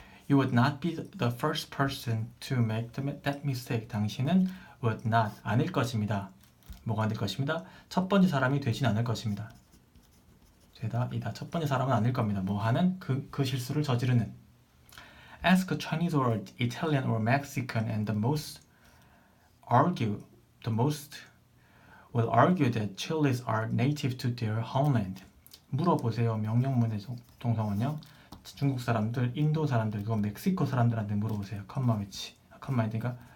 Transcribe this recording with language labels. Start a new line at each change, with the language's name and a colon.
English: You would not be the first person to make that mistake.
Korean: 당신은 would not, 아닐 것입니다. 뭐가 아닐 것입니다? 첫 번째 사람이 되진 않을 것입니다. 이다. 첫 번째 사람은 아닐 겁니다. 뭐 하는? 그 실수를 저지르는.
English: Ask a Chinese or Italian or Mexican and the most will argue that chilies are native to their homeland.
Korean: 물어보세요. 명령문의 동사원형. 중국 사람들, 인도 사람들, 그건 멕시코 사람들한테 물어보세요. 컴마 위치. 컴마이니까.